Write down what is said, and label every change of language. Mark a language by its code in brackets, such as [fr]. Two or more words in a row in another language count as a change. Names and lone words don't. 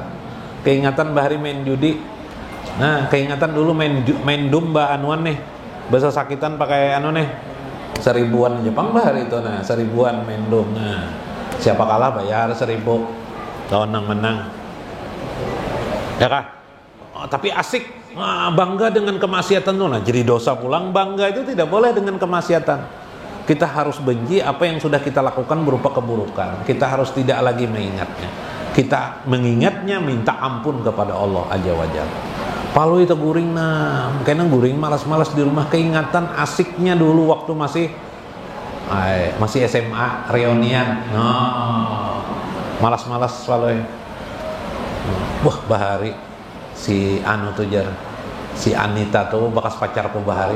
[bjn] Keingatan bahari main judi. Nah, keingatan dulu main dumba anuan nih. Bahasa sakitan pakai anu nih. 1000-an Jepang bahari itu, nah 1000-an main dum. Nah, siapa kalah bayar 1000. Lawan nang menang. Ya kah? [id] Tapi asik, bangga dengan kemaksiatan tuh. [bjn] Nah, jadi dosa pulang. [id] Bangga itu tidak boleh dengan kemaksiatan. Kita harus benci apa yang sudah kita lakukan berupa keburukan. Kita harus tidak lagi mengingatnya. Kita mengingatnya, minta ampun kepada Allah [ar] عز وجل. [bjn] Palu itu guring, nah kayaknya guring malas-malas di rumah. [id] Keingatan asiknya dulu waktu masih SMA reunian. [bjn] Nah, malas-malas palu. Wah, bahari si anu tuh jar, si Anita tuh bekas pacarku bahari.